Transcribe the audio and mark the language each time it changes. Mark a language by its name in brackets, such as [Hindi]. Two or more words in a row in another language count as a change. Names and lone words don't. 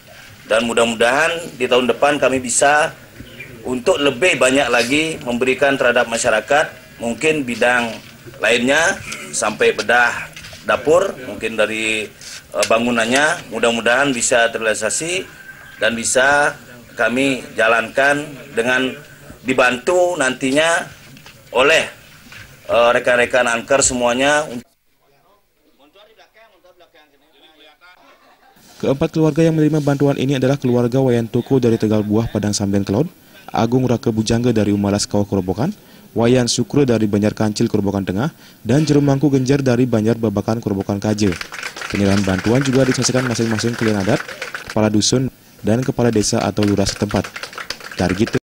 [Indonesian] Dan mudah-mudahan di tahun depan kami bisa untuk lebih banyak lagi memberikan terhadap masyarakat, mungkin bidang lainnya sampai bedah dapur, mungkin dari bangunannya, mudah-mudahan bisa terrealisasi dan bisa kami jalankan dengan dibantu nantinya oleh rekan-rekan Anker semuanya. Keempat keluarga yang menerima bantuan ini adalah keluarga Wayan Tuku dari Tegal Buah Padang Sambian Kelod, Agung Rake Bujangga dari Umalas Kawah Kerobokan, Wayan Sukro dari Banjar Kancil Kerobokan Tengah, dan Jerumangku Genjar dari Banjar Babakan Kerobokan Kaje. Penyerahan bantuan juga diselesaikan masing-masing klien adat, kepala dusun, dan kepala desa atau lurah setempat. Target